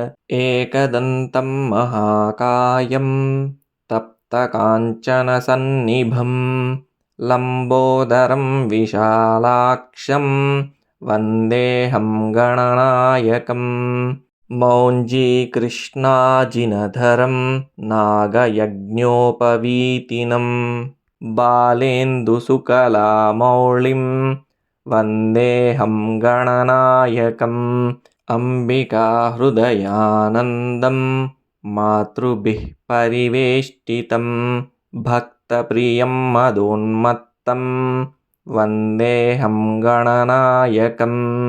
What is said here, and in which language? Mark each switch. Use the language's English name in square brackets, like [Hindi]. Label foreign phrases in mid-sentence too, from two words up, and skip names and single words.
[Sanskrit] ఏకదంతం మహాకాయం తప్తకాంచనసన్నిభం లంబోదరం విశాలాక్షం వందేహం గణనాయకం. మౌంజీకృష్ణాజినధరం నాగయజ్ఞోపవీతినం बालेन्दुसुकलामौळिं वन्देऽहं गणनायकम् अम्बिकाहृदयानन्दं मातृभिः परिवेष्टितं भक्तप्रियं मदोन्मत्तं वन्देऽहं गणनायकम्